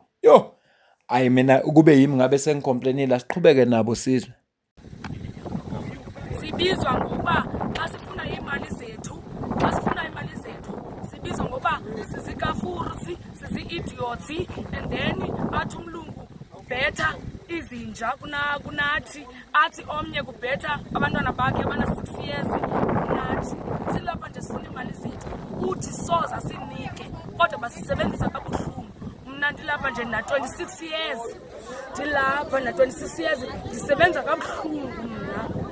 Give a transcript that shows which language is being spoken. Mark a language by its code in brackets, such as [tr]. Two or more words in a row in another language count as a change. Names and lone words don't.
[zu] Yo, ayi mina kube yimi ngabe sengicomplainela, siqhubeke nabo sizwe. [xh] Sibizwa ngoba xa sifuna imali zethu, sibizwa ngoba sizikafursi, sizi-idiots, [en] and then [xh] athi umlungu better izinja kunathi, athi omnye kubhetha abantwana bakhe abana 6 years kunathi. Silapha nje sifuna imali zethu, uthi soza sinike kodwa basisebenzisa kabuhlungu. Mna ndilapha nje na 26 years, ndilapha na 26 years ndisebenza kabuhlungu mna.